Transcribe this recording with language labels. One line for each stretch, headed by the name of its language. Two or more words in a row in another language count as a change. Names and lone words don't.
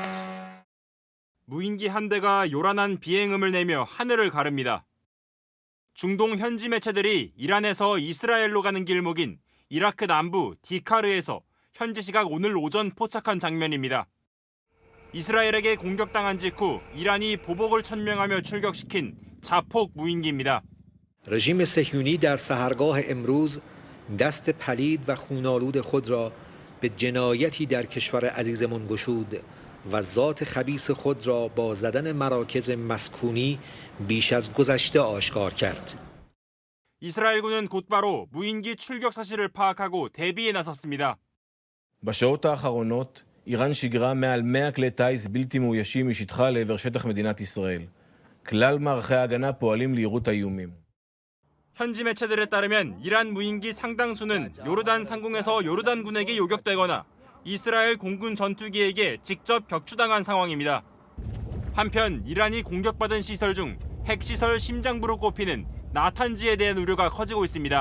Korean: 무인기 한 대가 요란한 비행음을 내며 하늘을 가릅니다. 중동 현지 매체들이 이란에서 이스라엘로 가는 길목인 이라크 남부 디카르에서 현지 시각 오늘 오전 포착한 장면입니다. 이스라엘에게 공격당한 직후 이란이 보복을 천명하며 출격시킨 자폭 무인기입니다.
Persian: رژیم صهیونی در سحرگاه امروز دست پلید و خون‌آلود خود را به جنایتی در کشور عزیزمان گشود و ذات خبیث خود را با زدن مراکز مسکونی بیش از گذشته آشکار کرد.
Korean: 이스라엘군은 곧바로 무인기 출격 사실을 파악하고 대비에 나섰습니다.
Hebrew: בשעות האחרונות איראן שיגרה מעל 100 כלי טיס בלתי מאוישים משטחה לעבר שטח מדינת ישראל. כלל מערכי ההגנה פועלים ליירוט האיומים.
Korean: 현지 매체들에 따르면 이란 무인기 상당수는 요르단 상공에서 요르단군에게 요격되거나 이스라엘 공군 전투기에게 직접 격추당한 상황입니다. 한편 이란이 공격받은 시설 중 핵시설 심장부로 꼽히는 나탄지에 대한 우려가 커지고 있습니다.